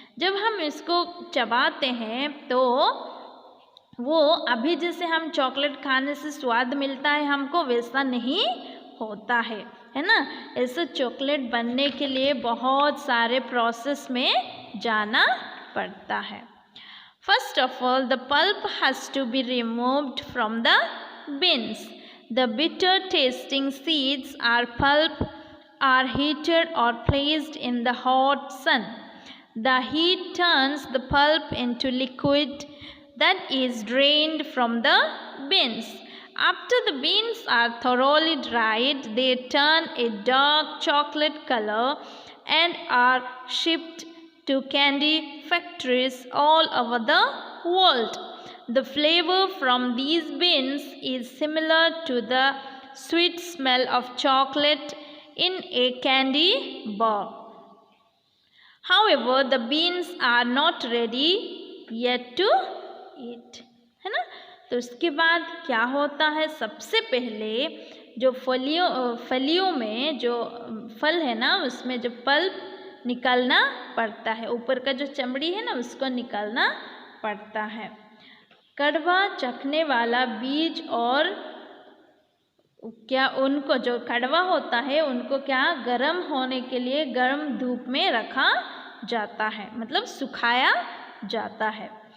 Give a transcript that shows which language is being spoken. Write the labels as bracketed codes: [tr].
[hi] जब हम इसको चबाते हैं तो वो अभी जैसे हम चॉकलेट खाने से स्वाद मिलता है हमको, वैसा नहीं होता है ना। ऐसे चॉकलेट बनने के लिए बहुत सारे प्रोसेस में जाना पड़ता है। [en] First of all, the pulp has to be removed from the beans. The bitter tasting seeds are heated or placed in the hot sun. The heat turns the pulp into liquid that is drained from the beans. After the beans are thoroughly dried, they turn a dark chocolate color and are shipped to candy factories all over the world. The flavor from these beans is similar to the sweet smell of chocolate in a candy bar. However, the beans are not ready yet to eat, [hi] है ना। तो उसके बाद क्या होता है, सबसे पहले जो फलियों में जो फल है ना, उसमें जो पल्प निकालना पड़ता है, ऊपर का जो चमड़ी है ना उसको निकालना पड़ता है। कड़वा चखने वाला बीज और क्या उनको जो कड़वा होता है उनको क्या गर्म होने के लिए गर्म धूप में रखा जाता है, मतलब सुखाया जाता है।